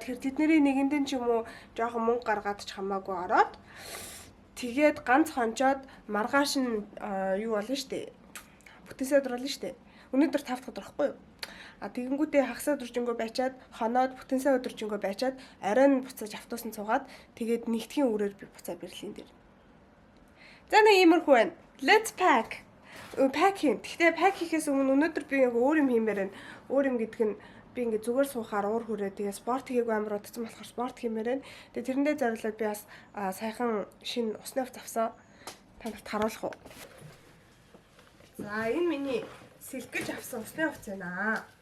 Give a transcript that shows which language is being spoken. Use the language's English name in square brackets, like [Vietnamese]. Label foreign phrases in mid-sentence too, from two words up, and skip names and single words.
[Mongolian] Тэгэхээр тэдний нэгэндэн ч юм уу жоохон мөнгө гаргаад ч хамаагүй ороод тэгээд ганц хончоод маргааш нь юу болно штэ. Бүтэнсээ өдөр болно штэ. Өнөөдөр 5 дахь өдөр байхгүй юу? Тэгэнгүүтээ хагас өдөржингөө байчаад хоноод бүтэнсээ өдөржингөө байчаад оройн буцаж автобусанд суугаад тэгээд нэгдгийн үрээр би буцаа Берлин дээр. За нэг иймэрхүү байна. [English] Let's pack. [Mongolian] Pack хийн. Гэхдээ pack хийхээс өмнө өнөөдөр би яг өөр юм хиймээр байна. Өөр юм гэдэг нь би ингээд зүгээр суухаар уур хүрээ тэгээ спорт хийгээгүй амар удацсан болохоор спорт хиймээр байна. Тэгээ тэрэндээ зориулаад би бас саяхан шинэ усны хувц авсан. Та нарт харуулах уу? За энэ миний сэлэх гэж авсан усны хувц байна.